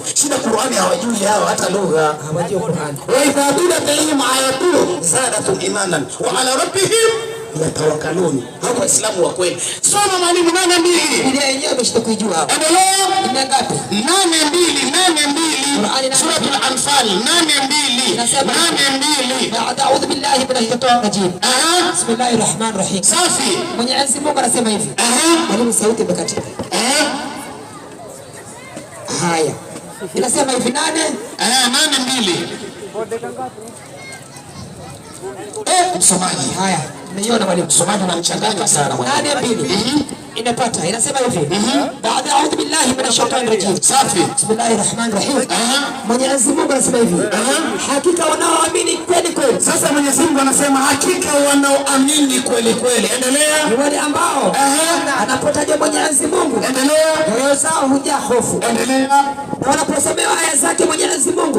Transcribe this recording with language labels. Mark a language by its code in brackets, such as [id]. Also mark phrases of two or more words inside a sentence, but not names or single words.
[sw] Shida Qur'ani hawajui hao, hata lugha hawajui Qur'ani. [ar] وإذا تليت عليهم آياته زادتهم إيمانا وعلى ربهم يتوكلون. [sw] Hao Waislamu wa kweli. Soma mwalimu 8:2. Biblia yenyewe umeshika kuijua hapo. Endelea. Ni ngapi? 8:2 Suratul Anfal 8:2. [ar] أعوذ بالله من الشيطان الرجيم. بسم الله الرحمن الرحيم. [sw] Safi. Mwenyezi Mungu anasema hivi. Mwalimu sauti imekatika. Haya. Inasema hivi 8:2. Msomaji. Haya. Umeiona mwalimu? Msomaji anamchanganya sana mwalimu. 8:2. Inapata. Inasema hivi. [ar] Baada أعوذ بالله من الشيطان الرجيم. [sw] Safi. [ar] بسم الله الرحمن الرحيم. [sw] Mwenyezi Mungu anasema hivi. Hakika wanaoamini kweli. Sasa Mwenyezi Mungu anasema hakika wanaoamini kweli. Endelea. Ni wale ambao anapotaja Mwenyezi Mungu. Endelea. Nyoyo zao hujaa hofu. Endelea. Na wanaposomewa aya zake Mwenyezi Mungu